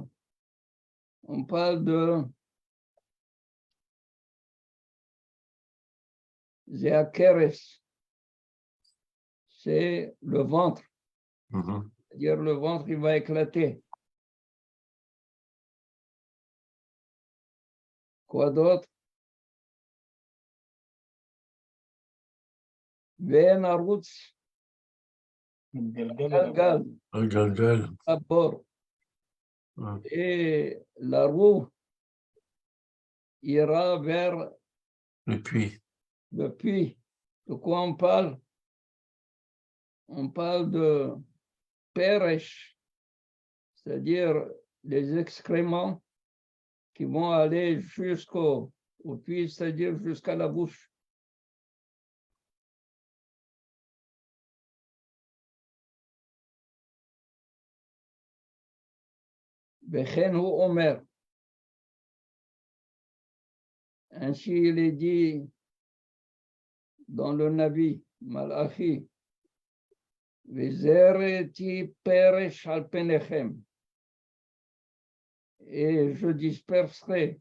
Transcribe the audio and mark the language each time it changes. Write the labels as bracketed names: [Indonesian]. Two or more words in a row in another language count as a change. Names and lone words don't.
[French] On parle de Zéakeres, c'est le ventre. Mhm. C'est-à-dire le ventre, il va éclater. Quoi d'autre? [Hebrew] ונרוץ הגלגל, [French] Un galgal. à bord. Ouais. Et la roue ira vers Et puis, le puits. De quoi on parle? On parle de peresh, c'est-à-dire les excréments qui vont aller jusqu'au puits, c'est-à-dire jusqu'à la bouche. [Hebrew] וכן הוא אומר. [French] Ainsi il est dit dans le Navi, Malachi, [Hebrew] וזריתי פרש על פניכם. [French] Et je disperserai.